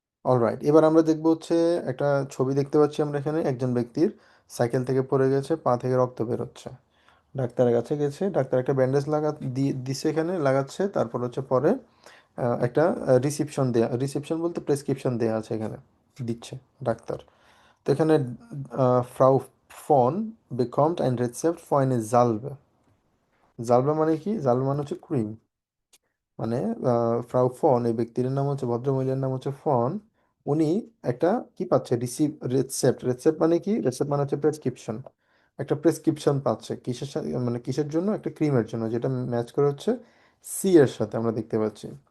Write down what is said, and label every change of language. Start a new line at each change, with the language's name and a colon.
Bangla: Alright, এবার আমরা দেখবো হচ্ছে একটা ছবি দেখতে পাচ্ছি আমরা এখানে, একজন ব্যক্তির সাইকেল থেকে পড়ে গেছে, পা থেকে রক্ত বেরোচ্ছে। ডাক্তারের কাছে গেছে, ডাক্তার একটা ব্যান্ডেজ দিছে, এখানে লাগাচ্ছে, তারপর হচ্ছে পরে একটা রিসিপশন বলতে প্রেসক্রিপশন দেয়া আছে এখানে, দিচ্ছে ডাক্তার। তো এখানে
German: ফ্রাউ ফন bekommt ein Rezept für eine Salbe.
Bangla: জালবা মানে কি? জালবা মানে হচ্ছে ক্রিম। মানে ফ্রাউ ফন, এই ব্যক্তির নাম হচ্ছে, ভদ্রমহিলার নাম হচ্ছে ফন। উনি একটা কি পাচ্ছে? রেসেপ্ট। রেসেপ্ট মানে কি? রেসেপ্ট মানে হচ্ছে প্রেসক্রিপশন। একটা প্রেসক্রিপশন পাচ্ছে কিসের সাথে, মানে কিসের জন্য? একটা ক্রিমের জন্য, যেটা ম্যাচ করে হচ্ছে সি এর সাথে, আমরা দেখতে পাচ্ছি।